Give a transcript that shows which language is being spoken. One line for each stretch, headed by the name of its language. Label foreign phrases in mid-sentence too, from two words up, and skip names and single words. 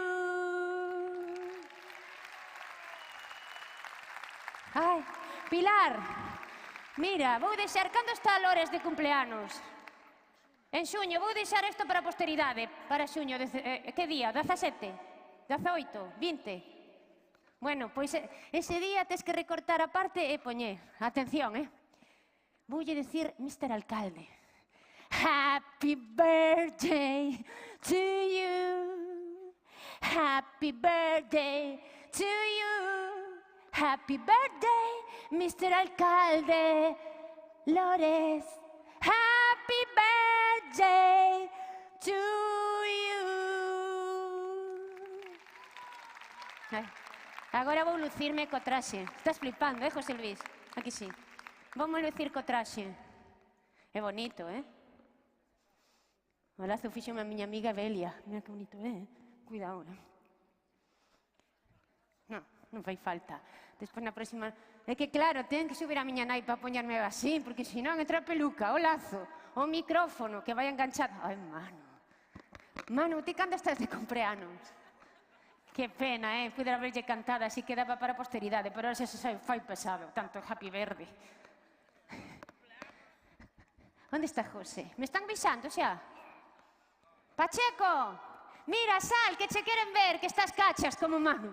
Galician: Ai, Pilar, mira, vou deixar cando está Lores de cumpleanos. En xuño, vou deixar isto para a posteridade, para xuño, que día? 17? 18? 20? Bueno, pois ese día tes que recortar a parte e poñer. Atención, voulle dicir Mr. Alcalde.
English: Happy birthday to you. Happy birthday to you. Happy birthday, Mr.
Galician: Alcalde Lores.
English: Happy birthday to you.
Galician: Agora vou lucirme co traxe. Estás flipando, José Luis? Aquí sí. Vamos lucir co traxe. É bonito, O lazo fixo a miña amiga Belia. Mira que bonito, Cuidado, Non fai falta. Despois na próxima... É que claro, ten que subir a miña nai para poñerme así, porque senón entra a peluca, o lazo, o micrófono, que vai enganchado. Ai, Manu. Manu, ti cando estás de cumpleanos? Que pena, Puder haberlle cantado, así quedaba para a posteridade, pero ahora xa se fai pesado, tanto Happy Verde. Onde está José? Me están avisando xa? Pacheco, mira, sal, que che queren ver, que estás cachas como Manu.